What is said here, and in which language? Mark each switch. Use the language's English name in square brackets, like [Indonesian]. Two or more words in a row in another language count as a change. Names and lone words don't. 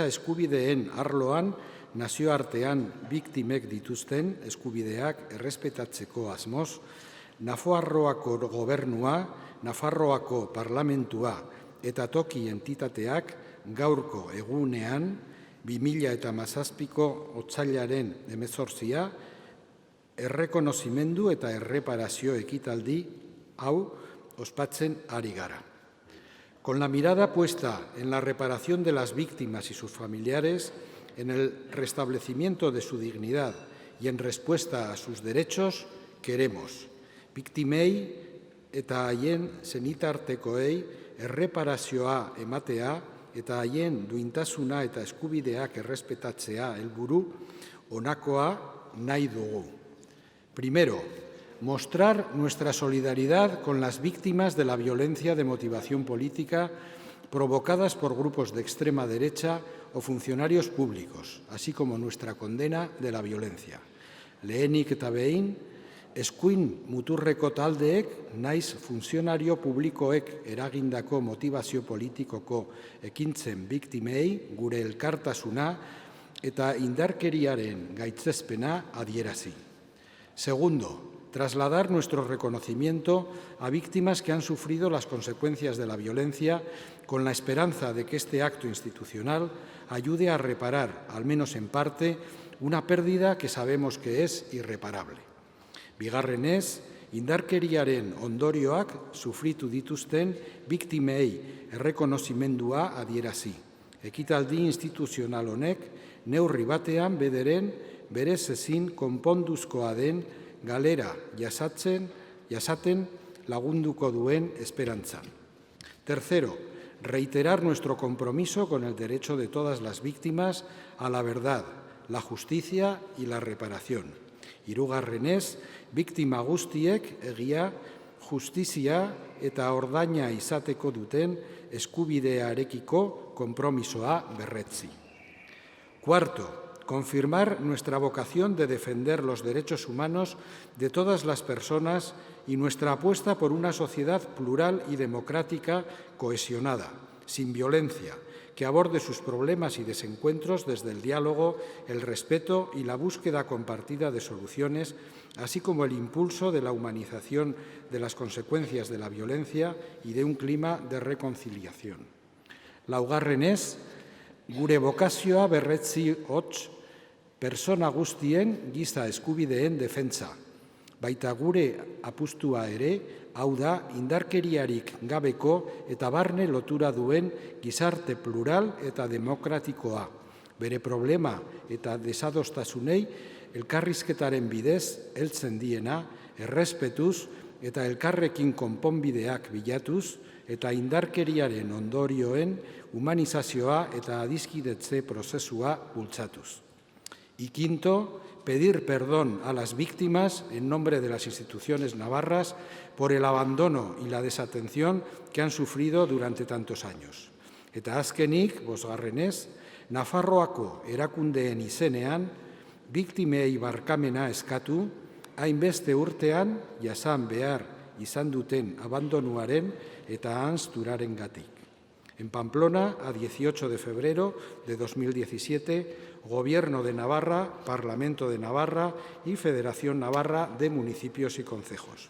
[Basque] eskubideen arloan nazioartean biktimek dituzten eskubideak errespetatzeko asmoz, Nafarroako gobernua, Nafarroako parlamentua eta toki entitateak gaurko egunean 2017ko otsailaren 18 errekonozimendu eta erreparazio ekitaldi hau ospatzen ari gara. [Spanish] Con la mirada puesta en la reparación de las víctimas y sus familiares, en el restablecimiento de su dignidad y en respuesta a sus derechos, queremos [Basque] biktimei eta haien senitartekoei erreparazioa ematea eta haien duintasuna eta eskubideak errespetatzea helburu honakoa nahi dugu. [Spanish] Primero, mostrar nuestra solidaridad con las víctimas de la violencia de motivación política provocadas por grupos de extrema derecha o funcionarios públicos, así como nuestra condena de la violencia. [Basque] Lehenik eta behin, Eskuin muturreko taldeek, naiz funtzionario publikoek eragindako motivazio politikoko ekintzen biktimei gure elkartasuna eta indarkeriaren gaitzespena adierazi. [Spanish] Segundo, trasladar nuestro reconocimiento a víctimas que han sufrido las consecuencias de la violencia con la esperanza de que este acto institucional ayude a reparar, al menos en parte, una pérdida que sabemos que es irreparable. [Basque] Bigarrenez, indarkeriaren ondorioak sufritu dituzten biktimei errekonozimendua adierazi. Ekitaldi instituzional honek neurri batean bederen berez ezin konponduzkoa den galera jasaten lagunduko duen esperantzan. [Spanish] Tercero, reiterar nuestro compromiso con el derecho de todas las víctimas a la verdad, la justicia y la reparación. [Basque] Hirugarrenez, biktima guztiek egia, justizia eta ordaina izateko duten eskubidearekiko konpromisoa berretsi. [Spanish] Cuarto, confirmar nuestra vocación de defender los derechos humanos de todas las personas y nuestra apuesta por una sociedad plural y democrática cohesionada, sin violencia, que aborde sus problemas y desencuentros desde el diálogo, el respeto y la búsqueda compartida de soluciones, así como el impulso de la humanización de las consecuencias de la violencia y de un clima de reconciliación. [Basque] Laugarrenez, gure bokazioa berretsi hots, persona guztien giza eskubideen defentsa. Baita gure apustua ere, hau da, indarkeriarik gabeko eta barne lotura duen gizarte plural eta demokratikoa. Bere problema eta desadostasunei elkarrizketaren bidez heltzen diena, errespetuz eta elkarrekin konponbideak bilatuz eta indarkeriaren ondorioen humanizazioa eta adiskidetze prozesua bultzatuz. [Spanish] Y quinto, pedir perdón a las víctimas en nombre de las instituciones navarras por el abandono y la desatención que han sufrido durante tantos años. [Basque] Eta azkenik, bosgarrenez, Nafarroako erakundeen izenean, biktimei barkamena eskatu, hainbeste urtean jasan behar izan duten abandonuaren eta ahanzturarengatik. [Spanish] En Pamplona, a 18 de febrero de 2017, Gobierno de Navarra, Parlamento de Navarra y Federación Navarra de Municipios y Concejos.